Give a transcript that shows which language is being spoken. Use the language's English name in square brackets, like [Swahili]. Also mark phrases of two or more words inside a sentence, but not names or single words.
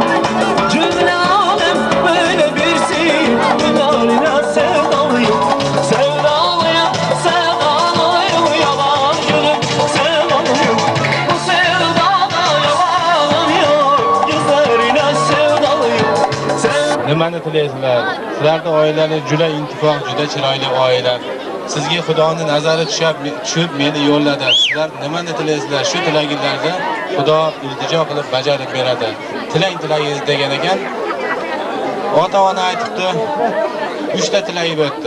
[Turkish] Cümle alem böyle bilsin, dünyalarına sevdalıyım. Sevdalıyım, sevdalıyım, yalan gülüm sevdalıyım. Bu sevdada yalanım yok, gözlerine sevdalıyım. [Uzbek] Nimani tilaysizlar? Sizlarda oilalar juda intifoq, juda chiroyli oila. Sizga Xudoning nazari tushib meni yo'lladi. Sizlar nimani tilaysizlar? Shu tilagingizlarga Xudo iltijo qilib bajarib beradi. Tilagingiz degan ekan. Ota-ona aytibdi, 3 ta tilagi o'tdi.